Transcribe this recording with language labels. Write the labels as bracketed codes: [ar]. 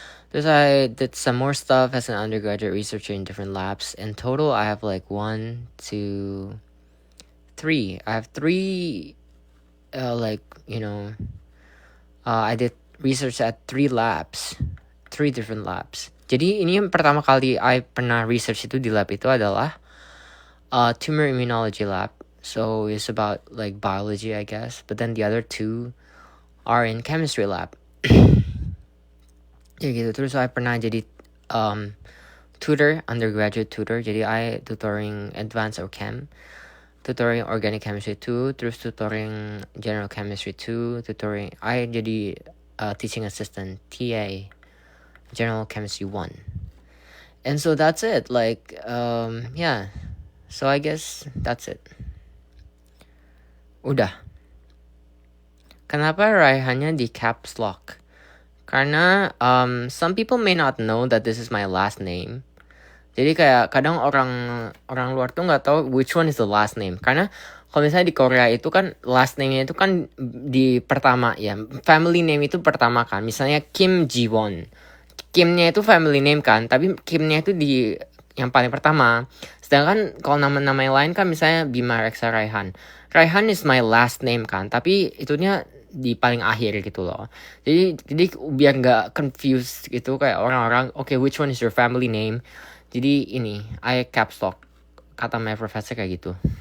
[id] Terus [en] I did some more stuff as an undergraduate researcher in different labs. In total, I have like 1, 2, 3. I have 3, I did research at 3 labs, 3 different labs. [id] Jadi ini yang pertama kali [en] I [id] pernah research itu di lab itu adalah [en] tumor immunology lab. So it's about like biology, I guess. But then the other 2 are in chemistry lab. [id] Ya gitu. Terus [en] I [id] pernah jadi tutor, [en] undergraduate tutor. [id] Jadi [en] I tutoring advanced or chem, tutoring organic chemistry 2, [id] terus [en] tutoring general chemistry 2, tutoring [id] I jadi [en] teaching assistant, TA, general chemistry 1. And so that's it. Like yeah. So I guess that's it. [id] Udah. Kenapa Raihannya di caps lock? Karena [en] some people may not know that this is my last name. [id] Jadi kayak kadang orang luar tuh nggak tahu [en] which one is the last name. [id] Karena kalau misalnya di Korea itu kan [en] last name- [id] nya itu kan di pertama ya. Family name itu pertama kan. Misalnya Kim Ji-won. Kimnya itu family name kan. Tapi Kimnya itu di yang paling pertama. Sedangkan kalau nama-nama yang lain kan misalnya Bima Reksa Raihan. [en] Raihan is my last name [id] kan. Tapi itunya di paling akhir gitu loh. Jadi biar nggak [en] confused [id] gitu kayak orang-orang, [en] okay, which one is your family name? [id] Jadi ini, [en] I caps lock. [id] Kata [en] my professor [id] kayak gitu.